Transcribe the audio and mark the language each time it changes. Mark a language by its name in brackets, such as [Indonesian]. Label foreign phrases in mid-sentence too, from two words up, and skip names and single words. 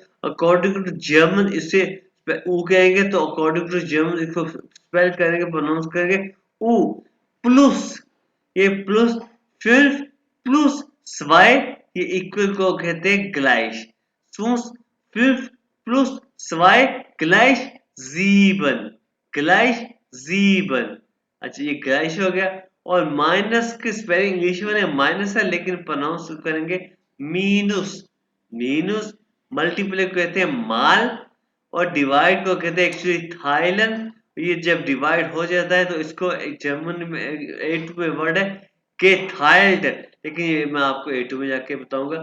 [English] according to German [Hindi] इसे ऊ कहेंगे, तो [English] according to German [Hindi] इसको स्पेल करेंगे, प्रोनाउंस करेंगे ऊ प्लस। ये प्लस, फिर [German] plus zwei, [Hindi] ये इक्वल को कहते हैं ग्लाइश। [German] फिर plus 2 gleich 7, gleich 7। [Hindi] अच्छा, ये ग्लाइश हो गया। और माइनस की स्पेलिंग इंग्लिश में माइनस है, लेकिन प्रोनाउंस करेंगे मीनस। मीनस, मल्टीप्लाई को कहते हैं माल, और डिवाइड को कहते हैं एक्चुअली थाईलैंड। ये जब डिवाइड हो जाता है तो इसको जर्मन में A2 में वर्ड है गेथाइल्ड, लेकिन ये मैं आपको A2 में जाके बताऊंगा।